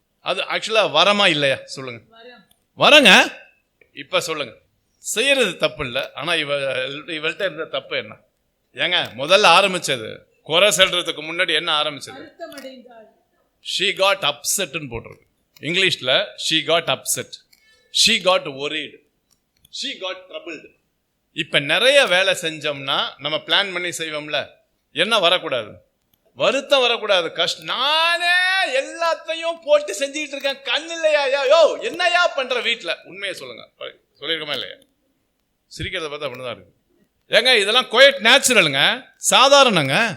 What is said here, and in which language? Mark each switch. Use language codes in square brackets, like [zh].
[ta] அது ஆக்சுவலாக வரமா இல்லையா? சொல்லுங்க. வரங்க. இப்போ சொல்லுங்க, செய்யறது தப்பு இல்லை, ஆனால் இவள்கிட்ட இருந்த தப்பு என்ன? ஏங்க முதல்ல ஆரம்பிச்சது குறை சொல்றதுக்கு முன்னாடி என்ன ஆரம்பிச்சது? [en] she got upset [ta] ன்னு போட்டிருக்கு இங்கிலீஷ்ல. [en] she got upset, she got worried, she got troubled. [ta] இப்ப நிறைய வேலை செஞ்சோம்னா நம்ம பிளான் பண்ணி செய்வோம்ல, என்ன வரக்கூடாது? வருத்தம் வரக்கூடாது, கஷ்டம். நானே எல்லாத்தையும் போட்டு செஞ்சுக்கிட்டு இருக்கேன், கண் இல்லையா? யோ என்னையா பண்ற வீட்டுல? உண்மையை சொல்லுங்க, சொல்லிருக்கோமா இல்லையா? சிரிக்கிறத பார்த்தா அப்படிதான் இருக்கு. ஏங்க இதெல்லாம் குவைட் நேச்சுரலுங்க, சாதாரணங்க.